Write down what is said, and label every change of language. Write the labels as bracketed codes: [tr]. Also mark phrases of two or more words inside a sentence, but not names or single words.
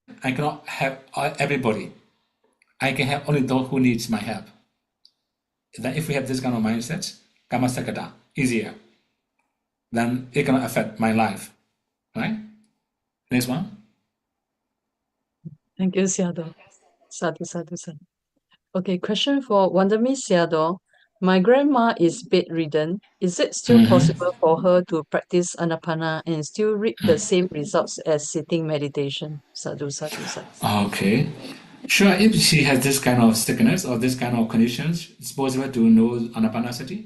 [en] I cannot help everybody. I can help only those who needs my help. Then if we have this kind of mindset, [pi] Kama Sakata, [en] easier, then it cannot affect my life, right? Next one. Thank you, [pi] Sayadaw. Sadhu, sadhu, sadhu. [en] Okay, question for Wandami Sayadaw. My grandma is bedridden. Is it still possible for her to practice Anapana and still reap the same results as sitting meditation? [pi] Sadhu, sadhu, sadhu. [en] Okay. Sure, if she has this kind of sickness or this kind of conditions, it's possible to know Anapanasati.